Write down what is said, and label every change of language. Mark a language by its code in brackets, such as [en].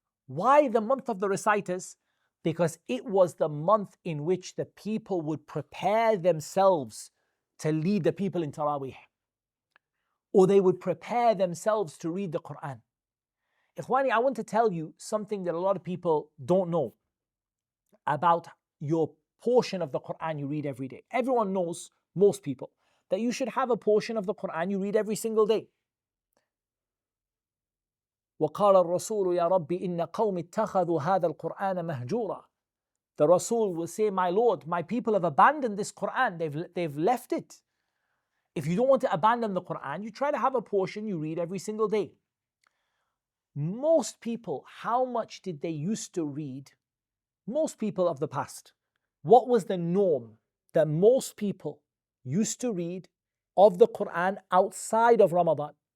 [en] Why the month of the reciters? Because it was the month in which the people would prepare themselves to lead the people in Taraweeh, or they would prepare themselves to read the Qur'an. Ikhwani, I want to tell you something that a lot of people don't know about your portion of the Qur'an you read every day. Everyone knows, most people, that you should have a portion of the Qur'an you read every single day. [ar] وقال الرسول يا رب إن قوم اتخذوا هذا القرآن مهجورا. [en] The Rasul will say, my Lord, my people have abandoned this Qur'an, they've left it. If you don't want to abandon the Qur'an, you try to have a portion you read every single day. Most people, how much did they used to read? Most people of the past, what was the norm that most people used to read of the Qur'an outside of Ramadan?